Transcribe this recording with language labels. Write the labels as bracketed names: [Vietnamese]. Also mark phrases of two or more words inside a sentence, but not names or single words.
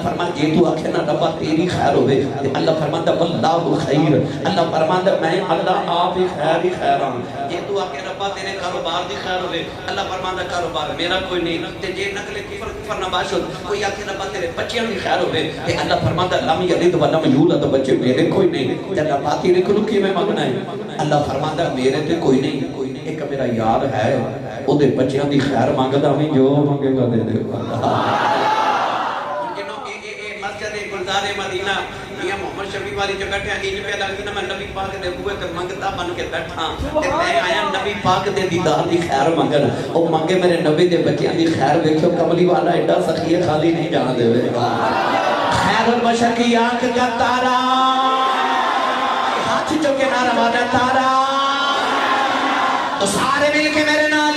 [Punjabi] فرماندا جے توں آکھے نا ربا تیری خیر ہووے تے اللہ فرماندا [Arabic] والله خير [Punjabi] اللہ فرماندا میں اللہ آپ ہی خیر ہاں جے توں آکھے ربا تیرے کاروبار دی خیر ہووے اللہ فرماندا کاروبار میرا کوئی نہیں تے جے [Persian] نقل کفر نباشد [Punjabi] کوئی آکھے ربا تیرے بچیاں دی خیر ہووے تے اللہ فرماندا [Arabic] لم يلد ولم يولد [Punjabi] بچے میرے کوئی نہیں تے ربا تیرے کولوں کیویں منگنا ہے اللہ فرماندا میرے تے کوئی نہیں اک میرا یار ہے اوہدے بچیاں دی خیر منگدا میں جو منگے گا دے دے گا جنہاں اے مسجد گلزار مدینہ میاں محمد شفیع والی جگہ پے ان پے لگدی نا میں نبی پاک دے بوہے تے منگتا بن کے بیٹھا تے میں آیا نبی پاک دے دیدار دی خیر منگن او منگے میرے نبی دے بچیاں دی خیر ویکھو کملی والا اینا سخی ہے خالی نہیں جان دیوے گا [Urdu] خیر البشر کی آنکھ کا تارا [Punjabi] ہتھ چکے نعرہ مارا تارا تو سارے مل کے میرے